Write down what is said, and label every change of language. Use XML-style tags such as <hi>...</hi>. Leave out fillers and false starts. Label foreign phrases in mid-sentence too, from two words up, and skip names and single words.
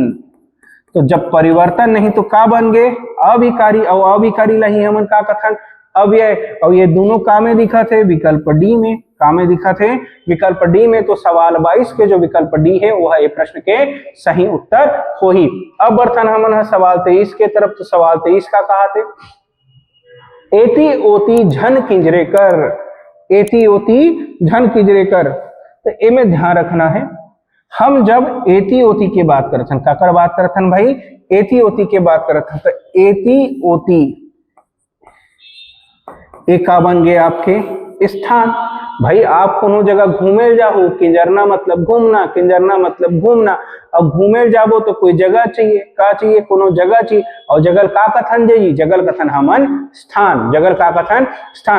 <hne>तो जब परिवर्तन नहीं तो का बन गए अविकारी, और अविकारी ला ही हमन का कथन अव्यय। और ये दोनों का में दिखा थे विकल्प डी में, का में दिखा थे विकल्प डी में। तो सवाल 22 के जो विकल्प डी है वह ये प्रश्न के सही उत्तर हो ही। अब बढ़थन हमन है सवाल 23 के तरफ। तो सवाल 23 का कहा थे, एती ओती झन किंजरे कर, एती ओती झन किंजरे कर। तो ए में ध्यान रखना है, हम जब एती ओती की बात करथन, काकर बात करथन भाई, एती ओती के बात करथन। तो एती ओती एक का बन गए आपके स्थान। भाई आप कोनो जगह घूमे जाओ, किंजरना मतलब घूमना, किंजरना मतलब घूमना। अब घूमे जाबो तो कोई जगह चाहिए, का चाहिए, कोनो जगह चाहिए। और जगल का कथन जी, जगल कथन हमन स्थान, जगल का कथन स्थान।</hne>